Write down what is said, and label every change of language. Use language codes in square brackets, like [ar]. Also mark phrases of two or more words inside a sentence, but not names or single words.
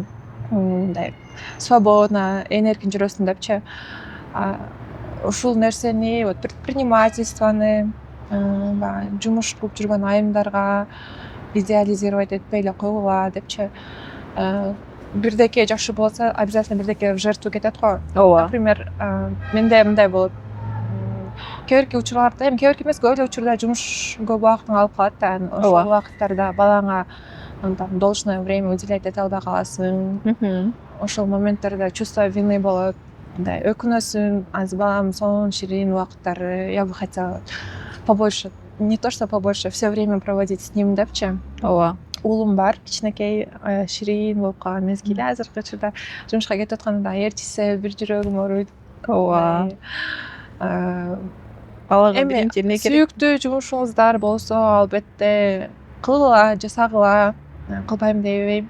[ky] Мындай свободно, энергин жүрөсүң депчи. Ушул нерсени, [ru] вот предпринимательствону, [ky] жумуш кылып жүргөн айымдарга идеализировать этпей эле койгула депчи. Бирдеке жакшы болсо, обязательно бирдеке [ru] в жертву [ky] кетет го. Например, менде мындай болот. Кээ бирки учурларда, эми кээ бирки эмес, көп эле учурда жумуш көп убактыңды алып калат да. Ошол убакыттарда балаңа [ru] должное время уделять [ky] эте албай каласың. Ошол моменттерде [ru] чувство вины [ky] болот. Мындай өкүнөсүң, азыр балам сонун ширин убакыттары, [ru] я бы хотела побольше, не то что побольше, все время проводить с ним депчи. [ky] Уулум бар, кичинекей, ширин болуп калган мезгили азыркы учурда жумушка кетип атканда ээрчисе бир жүрөгүм ооруйт. Балага биринчи эмне керек? Сүйүктүү жумушуңуздар болсо, албетте кылгыла, жасагыла, кылбайм дебейм.